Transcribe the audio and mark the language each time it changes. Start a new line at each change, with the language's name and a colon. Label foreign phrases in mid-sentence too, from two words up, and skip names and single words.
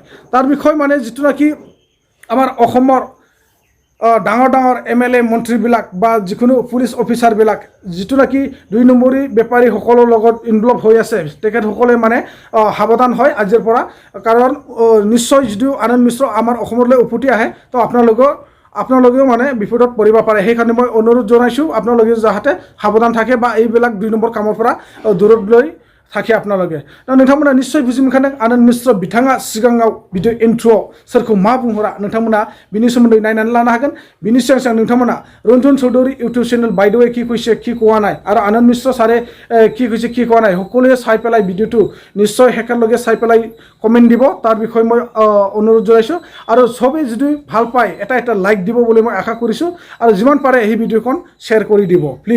Assamese: তাৰ বিষয় মানে যিটো নাকি আমাৰ অসমৰ ডাঙৰ ডাঙৰ এমএলএ মন্ত্ৰীবিলাক বা যিকোনো পুলিচ অফিচাৰবিলাক যিটো নাকি 2 নম্বৰী বেপাৰীসকলৰ লগত ইনভলভ হৈ আছে তেখেতসকলে মানে সাৱধান হয় আজিৰ পৰা। কাৰণ নিশ্চয় যদিও আনন্দ মিশ্ৰ আমাৰ অসমলৈ উভতি আহে তো আপোনালোকেও মানে বিপদত পৰিব পাৰে। সেইকাৰণে মই অনুৰোধ জনাইছোঁ আপোনালোকে যাতে সাৱধান থাকে বা এইবিলাক 2 নম্বৰ কামৰ পৰা দূৰত লৈ থাকে আপোনালোকে।
Bodo: नोंथांमोना निश्चय बुजि मोनखादों आनन्द मिश्र बिथाङा सिगाङाव भिडिअ इन्ट्र'आव सोरखौ मा बुंहरा नोंथांमोना बिनि सोमोन्दै नायनानै लानो हागोन। बिनि सिगां सिगां नोंथांमोना रन्जन चौधुरी इउटुब चेनेल
Assamese: বাইদেৱে কি কৈছে কি কোৱা নাই আৰু আনন্দ মিশ্ৰ ছাৰে কি কৈছে কি কোৱা নাই সকলোৱে চাই পেলাই ভিডিঅ'টো নিশ্চয় একেলগে চাই পেলাই কমেণ্ট দিব। তাৰ বিষয়ে মই অনুৰোধ জনাইছোঁ আৰু চবেই যদি ভাল পায় এটা লাইক দিব বুলি মই আশা কৰিছোঁ আৰু যিমান পাৰে এই ভিডিঅ'খন শ্বেয়াৰ কৰি দিব প্লিজ।